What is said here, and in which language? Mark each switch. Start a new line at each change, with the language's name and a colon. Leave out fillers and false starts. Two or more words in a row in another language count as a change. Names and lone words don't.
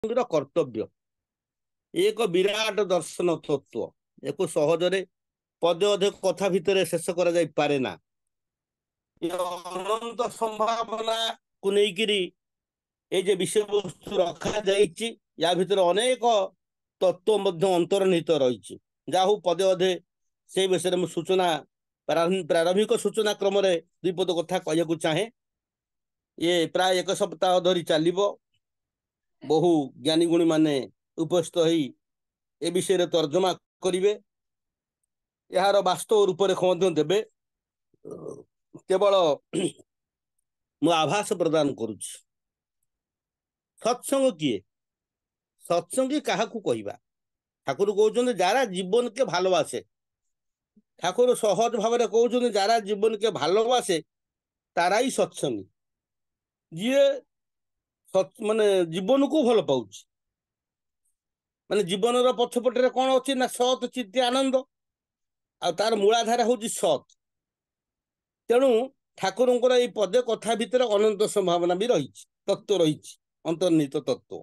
Odia: ସତ୍ସଙ୍ଗୀର କର୍ତ୍ତବ୍ୟ ଏକ ବିରାଟ ଦର୍ଶନ ତତ୍ତ୍ୱ। ଏକୁ ସହଜରେ ପଦେ ଅଧେ କଥା ଭିତରେ ଶେଷ କରାଯାଇପାରେ ନା। ଏ ଅନନ୍ତ ସମ୍ଭାବନାକୁ ନେଇକିରି ଏଇ ଯେ ବିଷୟବସ୍ତୁ ରଖାଯାଇଛି ୟା ଭିତରେ ଅନେକ ତତ୍ତ୍ୱ ମଧ୍ୟ ଅନ୍ତର୍ନିହିତ ରହିଛି। ଯାହା ହଉ ପଦେ ଅଧେ ସେଇ ବିଷୟରେ ମୁଁ ସୂଚନା ପ୍ରାରମ୍ଭିକ ସୂଚନା କ୍ରମରେ ଦୁଇ ପଦ କଥା କହିବାକୁ ଚାହେଁ। ଇଏ ପ୍ରାୟ ଏକ ସପ୍ତାହ ଧରି ଚାଲିବ। ବହୁ ଜ୍ଞାନୀ ଗୁଣୀ ମାନେ ଉପସ୍ଥିତ ହେଇ ଏ ବିଷୟରେ ତର୍ଜମା କରିବେ, ଏହାର ବାସ୍ତବ ରୂପରେଖ ମଧ୍ୟ ଦେବେ। କେବଳ ମୁଁ ଆଭାସ ପ୍ରଦାନ କରୁଛି। ସତ୍ସଙ୍ଗ କିଏ? ସତ୍ସଙ୍ଗୀ କାହାକୁ କହିବା? ଠାକୁର କହୁଛନ୍ତି
Bangla: ଯାরা জীবনকে ভালোবাসে। ঠাকুর সহজ ভাবে কହୁଛନ୍ତି যারা জীবনকে ভালোবাসে তারাই সৎসঙ্গী।
Odia: ଯିଏ ମାନେ ଜୀବନକୁ ଭଲ ପାଉଛି, ମାନେ ଜୀବନର ପଛପଟରେ କଣ ଅଛି ନା ସତ୍ ଚିତ୍ତ ଆନନ୍ଦ, ଆଉ ତାର ମୂଳାଧାରା ହଉଛି ସତ୍। ତେଣୁ ଠାକୁରଙ୍କର ଏଇ ପଦେ କଥା ଭିତରେ ଅନନ୍ତ ସମ୍ଭାବନା ବି ରହିଛି, ତତ୍ତ୍ୱ ରହିଛି, ଅନ୍ତର୍ନିହିତ ତତ୍ତ୍ୱ।